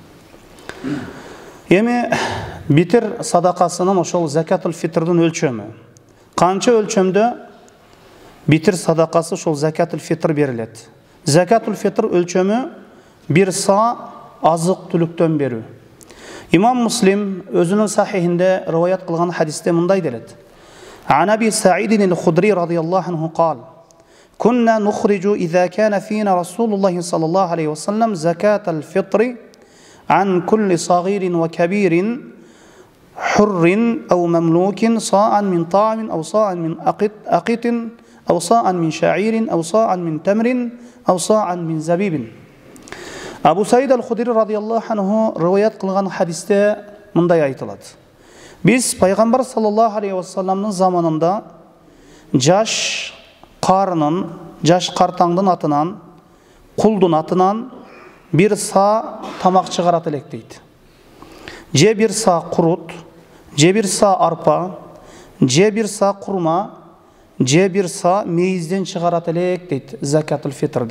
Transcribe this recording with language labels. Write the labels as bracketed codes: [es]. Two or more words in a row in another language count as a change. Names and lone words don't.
[ky] Эми битир садакасынын ошол закатул фитрдин өлчөмү. Канча өлчөмдө битир садакасы ошол [ar] زكاة الفطر [ky] берилет? [ar] زكاة الفطر [ky] өлчөмү бир са азык түлүктөн берүү. Имам Муслим өзүнүн сахихинде риваят кылган хадисте мындай делет. [ar] عن أبي سعيد الخدري رضي الله عنه قال: "كنا نخرج إذ كان فينا رسول الله صلى الله عليه وسلم زكاة الفطر عن كل صغير وكبير حر أو مملوك صاعا من طعام أو صاعا من أقط أو صاعا من شعير أو صاعا من تمر أو صاعا من زبيب." [ky] Абу Саид аль-Худри [ar] رضي الله عنه [ky] риваят кылган хадисте мындай айтылат. Биз пайгамбар [ar] صلى الله عليه وسلم [ky] заманында жаш картаңдын атынан, кулдун атынан бир са тамак чыгарат элек дейт. Же бир са курут, же бир са арпа, же бир са курма, же бир са мейизден чыгарат элек дейт закатул фитрди.